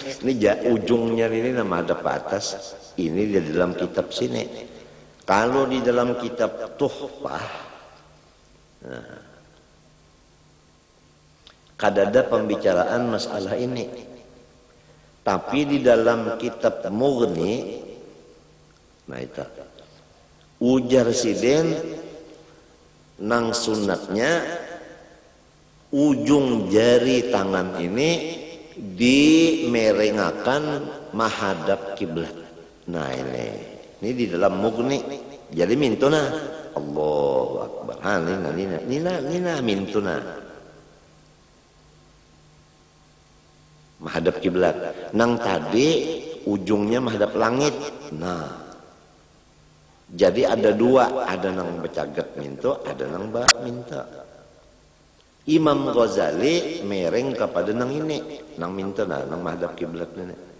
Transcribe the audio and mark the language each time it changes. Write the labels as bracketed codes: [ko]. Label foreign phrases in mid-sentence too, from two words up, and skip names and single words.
[id] Ini ujungnya ini menghadap ke atas. Ini di dalam kitab sini. [bjn] Kalau di dalam kitab Tuhfah, nah, kadada pembicaraan masalah ini. [id] Tapi di dalam kitab Mughni, [bjn] nah itu ujar siden nang sunatnya ujung jari tangan ini dimerengakan menghadap kiblat. Nah ini di dalam Mughni. Jadi mintuna [ar] الله أكبر. [bjn] Nina mintuna. [id] Menghadap kiblat. [bjn] Nang tadi ujungnya menghadap langit. Nah, jadi ada dua, ada nang becaget minto, ada nang ba minta. Imam Ghazali mereng kepada nang ini, nang minta nang menghadap kiblat ini.